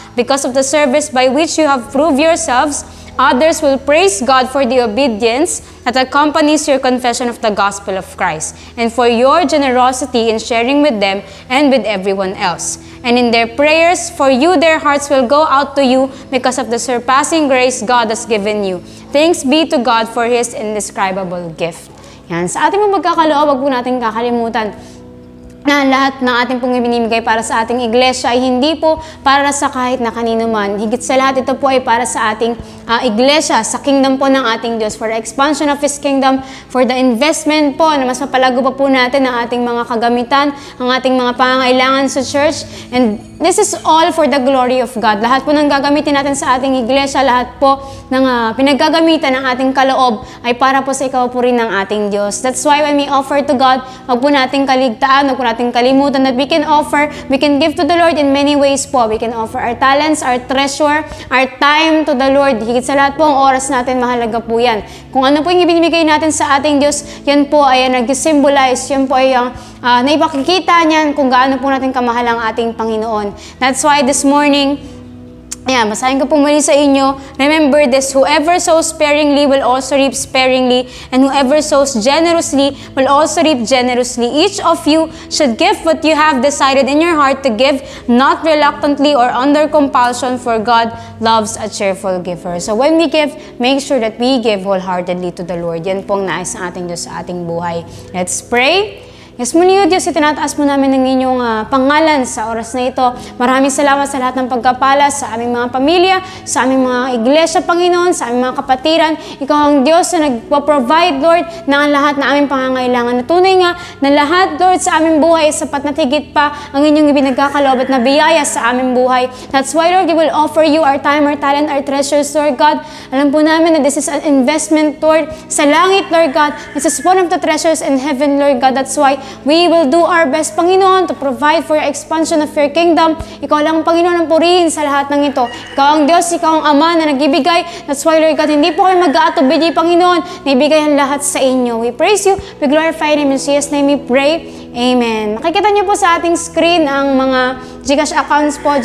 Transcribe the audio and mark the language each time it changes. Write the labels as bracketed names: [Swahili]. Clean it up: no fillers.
[English] Because of the service by which you have proved yourselves, others will praise God for the obedience that accompanies your confession of the gospel of Christ, and for your generosity in sharing with them and with everyone else. And in their prayers for you, their hearts will go out to you because of the surpassing grace God has given you. Thanks be to God for His indescribable gift. Yan. [Filipino] Sa ating mga pagkakaloob, wag po natin kakalimutan na lahat ng ating pong ibinibigay para sa ating iglesia ay hindi po para sa kahit na kanino man. Higit sa lahat, ito po ay para sa ating iglesia, sa kingdom po ng ating Diyos, [English] for the expansion of His kingdom, for the investment [Filipino] po na mas mapalago pa po natin ang ating mga kagamitan, ang ating mga pangangailangan sa church. [English] And this is all for the glory of God. [Filipino] Lahat po ng gagamitin natin sa ating iglesia, lahat po ng pinaggagamitan ng ating kaloob ay para po sa ikaw po rin ng ating Diyos. [English] That's why when we offer to God, [Filipino] wag po nating kaligtaan, wag po nating kalimutan [English] that we can offer, we can give to the Lord in many ways po. We can offer our talents, our treasure, our time to the Lord. [Filipino] Higit sa lahat po, ang oras natin, mahalaga po yan. Kung ano po yung ibinibigay natin sa ating Diyos, yan po ay nag-symbolize, yan po ay ang naipakikita niyan kung gaano po natin kamahal ang ating Panginoon. [English] That's why this morning, [Filipino] basahin ko po muli sa inyo. [English] Remember this, whoever sows sparingly will also reap sparingly, and whoever sows generously will also reap generously. Each of you should give what you have decided in your heart to give, not reluctantly or under compulsion, for God loves a cheerful giver. So when we give, make sure that we give wholeheartedly to the Lord. [Filipino] Yan pong nais ng ating Diyos sa ating buhay. [English] Let's pray. [Filipino] Yes, muli o Diyos, itinataas mo namin ng inyong pangalan sa oras na ito. Maraming salamat sa lahat ng pagkapala sa aming mga pamilya, sa aming mga iglesia, Panginoon, sa aming mga kapatiran. Ikaw ang Diyos na nagpo-provide, Lord, ng lahat na aming pangangailangan. Natunay nga na lahat, Lord, sa aming buhay ay sapat na tigit pa ang inyong ibinagkakaloob at na biyaya sa aming buhay. [English] That's why, Lord, we will offer you our time, our talent, our treasures, Lord God. [Filipino] Alam po namin na [English] this is an investment, [Filipino] Lord, sa langit, Lord God. [English] This is one of the treasures in heaven, Lord God. That's why we will do our best, Panginoon, to provide for your expansion of your kingdom. [Filipino] Ikaw lang, Panginoon, ang purihin sa lahat ng ito. Ikaw ang Diyos, Ikaw ang Ama na nagbibigay. That's why, Lord God, hindi po kayo mag-aatubili, Panginoon. Naibigay ang lahat sa inyo. [English] We praise you. We glorify Him. In Jesus' name we pray. Amen. [Filipino] Makikita niyo po sa ating screen ang mga GCash accounts po.